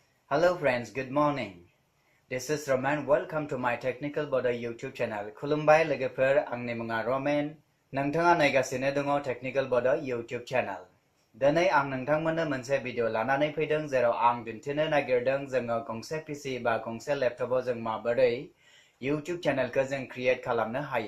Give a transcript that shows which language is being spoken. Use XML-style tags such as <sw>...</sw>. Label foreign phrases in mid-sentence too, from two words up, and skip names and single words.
<en>Hello friends, good morning. This is Roman. Welcome to my Technical Border YouTube channel.</en> <brx>खुलुमबाय लोगोफोर, आंनि मुङा रमेन. नोंथाङा नायगासिनो दङ Technical Border YouTube channel. दिनै आं नोंथांमोननो मोनसे भिडिअ लानानै फैदों जेराव आं दिन्थिनो नागिरदों जोङो गंसे PC बा गंसे लेपटपआव जों माबोरै YouTube चेनेलखौ जों क्रिएट खालामनो हायो।</brx>